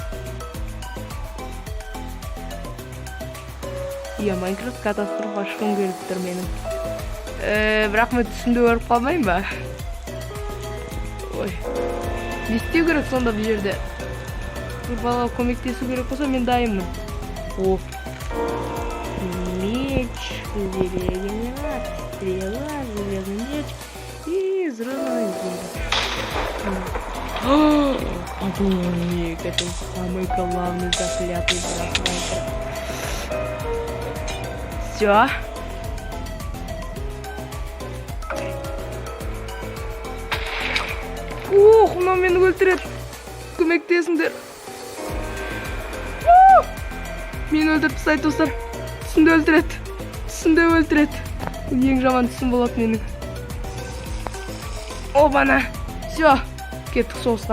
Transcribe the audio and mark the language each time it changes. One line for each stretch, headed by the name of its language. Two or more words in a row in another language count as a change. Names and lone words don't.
Kazakh: Иә, Майнкрафт катастрофа ашқым келіп тұр менің. Бірақ мен түсімді өріп қалмайым ба? Ой. Не істеу керек сонда бұл жерде? Бір балаға көмектесу керек болса, мен дайынмын. О.
Russian: Меч, железный меч, стрела, железный меч и взрывной зелье. Подумник, это самый главный заклятый враг. Все. Ох,
Kazakh: мынау мені өлтіреді. Көмектесіңдер. Мені өлтіріп тастайды достар. Түсімді өлтіреді. Ең жаман түсім болады менің. Обана. Все. Кеттік соғысқа.